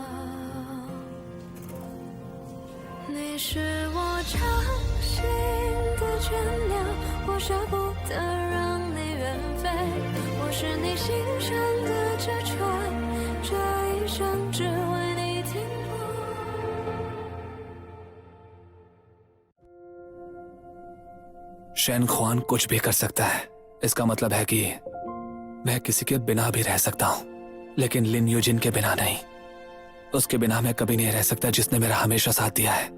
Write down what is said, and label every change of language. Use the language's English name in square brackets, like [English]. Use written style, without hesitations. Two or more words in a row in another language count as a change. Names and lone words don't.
[Chinese] 你是我掌心的倦鸟，我舍不得让你远飞。我是你心上的这船，这一生只为你停泊。 [Hindi] शेन हुआन कुछ भी कर सकता है। इसका मतलब है कि मैं किसी के बिना भी रह सकता हूं, लेकिन लिन यूजिन के बिना नहीं। उसके बिना मैं कभी नहीं रह सकता, जिसने मेरा हमेशा साथ दिया है।